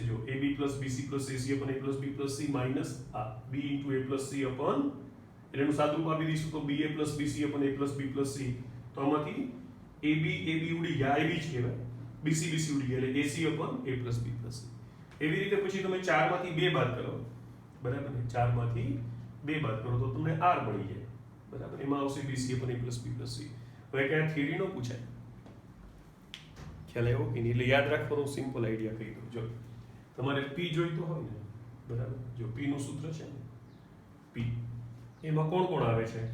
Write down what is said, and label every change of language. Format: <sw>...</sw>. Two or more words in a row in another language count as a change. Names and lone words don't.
<en>જો ab plus bc plus ac upon a plus b plus c minus આ b into a plus c upon,</en> <gu>એટલે એનું સાદુરૂપ આપી દઈશું તો</gu> <en>ba plus bc upon a plus b plus c.</en> <gu>તો આમાંથી ab ઉડી ગયા, ab જ કહેવાય, bc ઉડી ગયા, એટલે</gu> <en>ac upon a plus b plus c.</en> <gu>એવી રીતે પછી તમે 4 માંથી 2 બાદ કરો, બરાબર ને? 4 માંથી 2 બાદ કરો તો તમને r મળી જાય, બરાબર, એમાં આવશે</gu> <en>BC upon A plus B plus C.</en> <gu>હવે ક્યાં થિયરી નો પૂછાય, ખ્યાલ આવ્યો કે નહીં? એટલે યાદ રાખવાનો સિમ્પલ આઈડિયા કહી દઉં. જો તમારે P જોઈતો હોય ને, બરાબર, જો P નું સૂત્ર છે ને, P એમાં કોણ કોણ આવે છે?</gu>